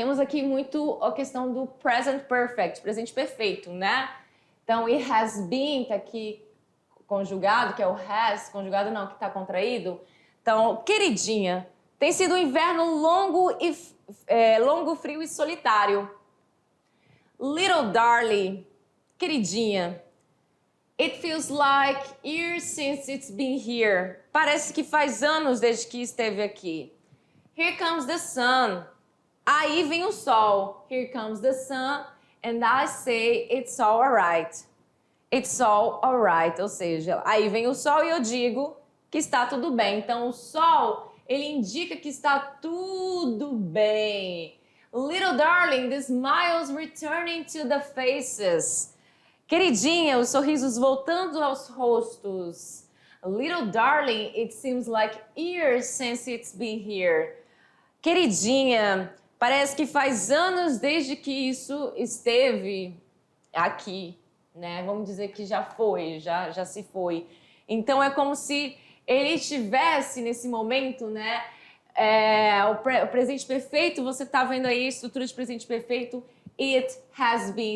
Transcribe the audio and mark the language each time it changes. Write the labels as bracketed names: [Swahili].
[Portuguese] Temos aqui muito a questão do present perfect, presente perfeito, né? Então, [English] it has been, [Portuguese] tá aqui conjugado, que é o has, conjugado não, que tá contraído. Então, queridinha, tem sido um inverno longo, frio e solitário. [English] Little darling, queridinha, it feels like years since it's been here. [Portuguese] Parece que faz anos desde que esteve aqui. [English] Here comes the sun. [Portuguese] Aí vem o sol. [English] Here comes the sun, and I say it's all alright. It's all alright, [Portuguese] ou seja, aí vem o sol e eu digo que está tudo bem. Então, o sol, ele indica que está tudo bem. [English] Little darling, the smiles returning to the faces. [Portuguese] Queridinha, os sorrisos voltando aos rostos. [English] Little darling, it seems like years since it's been here. [Portuguese] Queridinha, parece que faz anos desde que isso esteve aqui, né? Vamos dizer que já foi, já se foi. Então é como se ele estivesse nesse momento, né? O presente perfeito, você tá vendo aí a estrutura de presente perfeito, [English] it has been.